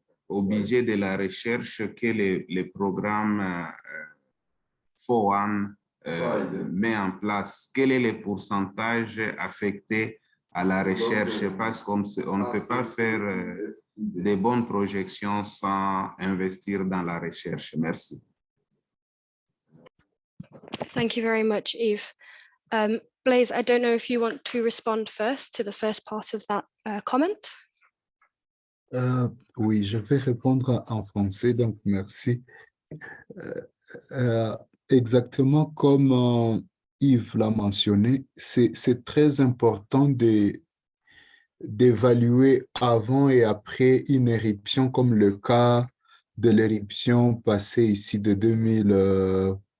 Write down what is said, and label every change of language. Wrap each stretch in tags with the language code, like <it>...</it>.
<fr>Au budget de la recherche que le programme FOREWARN met en place. Quel est le pourcentage affecté à la recherche? Parce qu'on ne peut pas faire de bonnes projections sans investir dans la recherche. Merci.</fr> <en>Thank you very much, Yves. Blaise, I don't know if you want to respond first to the first part of that comment.</en> <fr>Oui, je vais répondre en français, donc merci. Exactement comme Yves l'a mentionné, c'est très important d'évaluer avant et après une éruption, comme le cas de l'éruption passée ici de 2000.</fr>